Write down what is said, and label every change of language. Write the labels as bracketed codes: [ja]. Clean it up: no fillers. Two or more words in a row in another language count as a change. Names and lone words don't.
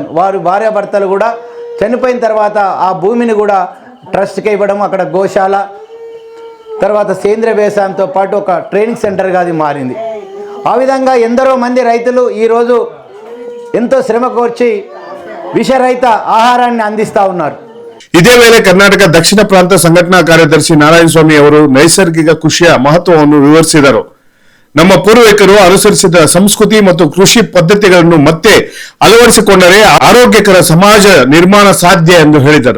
[te] వారు భార్యాభర్తలు కూడా చనిపోయిన తర్వాత ఆ భూమిని కూడా ట్రస్ట్కి ఇవ్వడం, అక్కడ గోశాల, తర్వాత సేంద్రియ వ్యవసాయంతో పాటు ఒక ట్రైనింగ్ సెంటర్గా అది మారింది. ఆ విధంగా ఎందరో మంది రైతులు ఈరోజు ఎంతో శ్రమ కోర్చి విషరహిత ఆహారాన్ని అందిస్తూ ఉన్నారు. [kn] ಇದೇ ವೇಳೆ ಕರ್ನಾಟಕ ದಕ್ಷಿಣ ಪ್ರಾಂತ ಸಂಘಟನಾ ಕಾರ್ಯದರ್ಶಿ ನಾರಾಯಣ ಸ್ವಾಮಿ ಅವರು ನೈಸರ್ಗಿಕ ಕೃಷಿಯ ಮಹತ್ವವನ್ನು ವಿವರಿಸಿದರು. ನಮ್ಮ ಪೂರ್ವಿಕರು ಅನುಸರಿಸಿದ ಸಂಸ್ಕೃತಿ ಮತ್ತು ಕೃಷಿ ಪದ್ಧತಿಗಳನ್ನು ಮತ್ತೆ ಅಳವಡಿಸಿಕೊಂಡರೆ ಆರೋಗ್ಯಕರ ಸಮಾಜ ನಿರ್ಮಾಣ ಸಾಧ್ಯ ಎಂದು ಹೇಳಿದರು.